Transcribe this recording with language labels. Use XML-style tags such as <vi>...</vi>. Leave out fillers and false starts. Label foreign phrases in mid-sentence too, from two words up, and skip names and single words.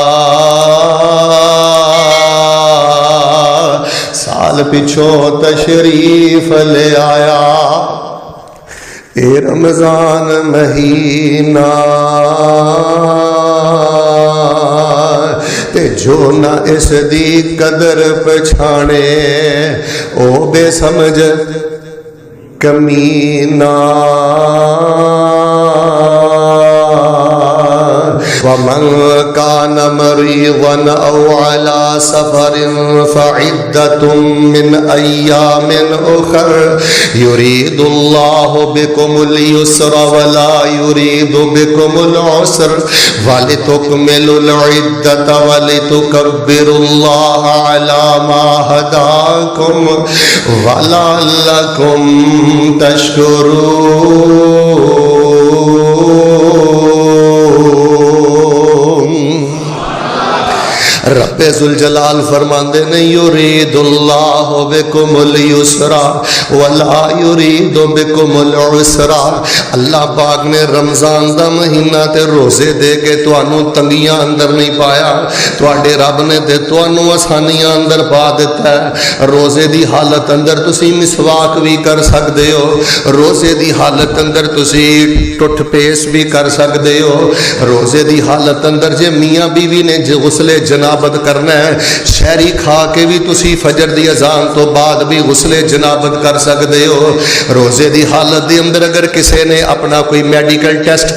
<pa>سال پچھو تشریف لے آیا اے رمضان مہینہ تے جو نہ اس دی قدر پچھانے او بے سمجھ</pa> <ar>کمینہ ومن كان مريضا أو على سفر فعدة من أيام أخر يريد الله بكم اليسر ولا يريد بكم العسر ولتكملوا العدة ولتكبروا الله على ما هداكم ولعلكم تشكرون</ar> <pa>رب ذوالجلال فرماندے نے</pa> <ar>یرید اللہ بکم اليسر ولا یرید بکم العسر</ar> <pa>اللہ پاک نے رمضان دا مہینہ تے روزے دے کے توانوں تنگیاں اندر نہیں پایا تواڈے رب نے تے توانوں آسانیاں اندر پا دیتا ہے روزے دی حالت اندر تسی مسواک بھی کر سکدے ہو روزے دی حالت اندر تسی ٹٹ پیس بھی کر سکدے ہو روزے دی حالت اندر جے میاں بیوی نے غسل جنابت کرنا ہے شہری کھا کے بھی تسی فجر دی اذان تو بعد بھی غسل جنابت کر سکتے ہو روزے دی حالت دے اندر اگر کسی نے اپنا کوئی</pa> <en>medical test</en>